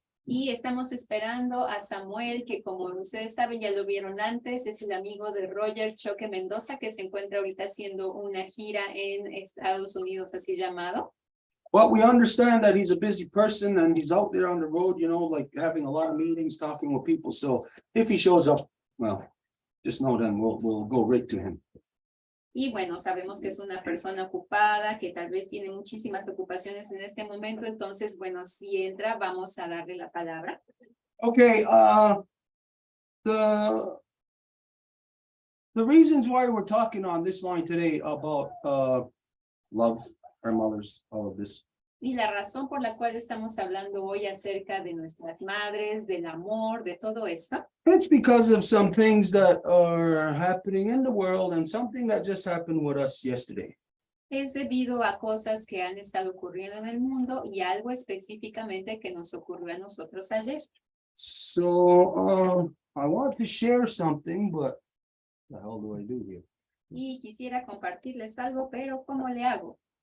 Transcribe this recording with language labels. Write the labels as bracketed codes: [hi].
[es] Y estamos esperando a Samuel, que como ustedes saben, ya lo vieron antes, es el amigo de Roger Choque Mendoza, que se encuentra ahorita haciendo una gira en Estados Unidos, así llamado. [en] Well, we understand that he's a busy person and he's out there on the road, you know, like having a lot of meetings, talking with people. So if he shows up, well, just know then we'll go right to him. [es] Y bueno, sabemos que es una persona ocupada, que tal vez tiene muchísimas ocupaciones en este momento. Entonces, bueno, si entra, vamos a darle la palabra. [en] Okay, the reasons why we're talking on this line today about love, our mothers, all of this. [es] Y la razón por la cual estamos hablando hoy acerca de nuestras madres, del amor, de todo esto. [en] It's because of some things that are happening in the world and something that just happened with us yesterday. [es] Es debido a cosas que han estado ocurriendo en el mundo y algo específicamente que nos ocurrió a nosotros ayer. [en] So I want to share something, but what the hell do I do here? [es] Y quisiera compartirles algo, pero ¿cómo le hago?